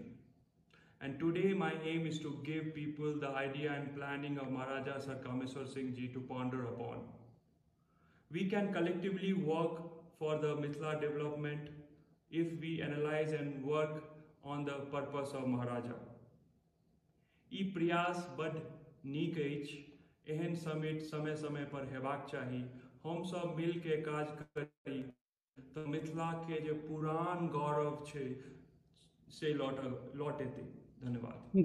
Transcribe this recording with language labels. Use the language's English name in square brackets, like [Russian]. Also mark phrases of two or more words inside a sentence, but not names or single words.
[English] And today my aim is to give people the idea and planning of Maharaja Sir Kameswar Singh Ji to ponder upon. We can collectively work for the Mithila development if we analyze and work on the purpose of Maharaja. [Maithili] ई प्रयास बड़ नीक अछि, एहन समिट समय समय पर हेबाक चाही। हम सब मिल के काज करी तो मिथिला के जे पुरान गौरव छै से लौट एतै। धन्यवाद।